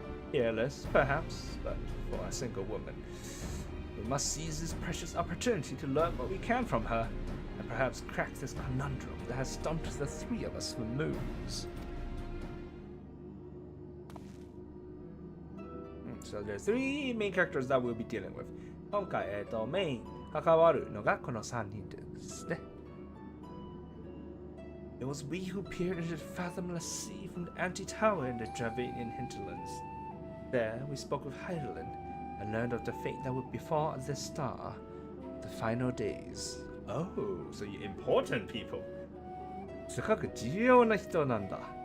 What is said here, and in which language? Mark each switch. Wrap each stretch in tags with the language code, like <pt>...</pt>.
<en>Peerless, perhaps, but for a single woman. We must seize this precious opportunity to learn what we can from her, and perhaps crack this conundrum that has stumped the three of us for moons. So there are three main characters that we'll be dealing with.</en> <ja>今回、メイン関わるのがこの3人ですね。</ja> <en>It was we who peered into the fathomless sea from the anti-tower in the Dravanian hinterlands. There we spoke with Heidelin and learned of the fate that would befall this star, the final days. Oh, so you important people.</en> <ja>すごく重要な人なんだ。</ja>